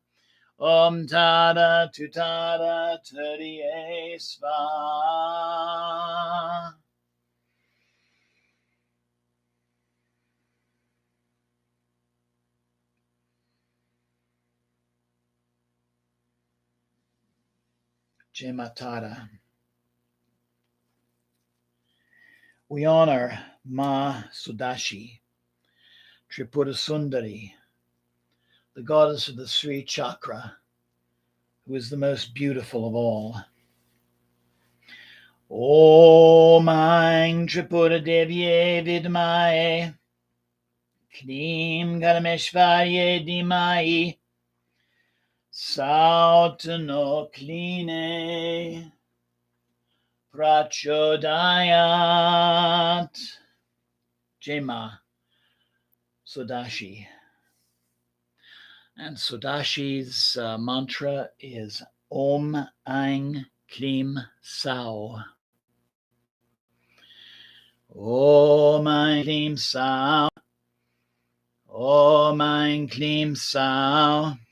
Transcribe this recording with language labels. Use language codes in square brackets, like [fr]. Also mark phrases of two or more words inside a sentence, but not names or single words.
[sa] Om Tara Tutara Turiye Svaha. Jai Ma Tara. [en] We honor Ma Sudashi, Tripura Sundari, the goddess of the Sri Chakra, who is the most beautiful of all. [sa] Om Aing Tripura Devye Vidmaye Klim Garameshvarye Dimai Sautano Kline Prachodayat. Jai Ma Sudashi. [en] And Sudashi's mantra is [sa] Om Aing Klim Sao. Om Aing Klim Sao. Om Aing Klim Sao.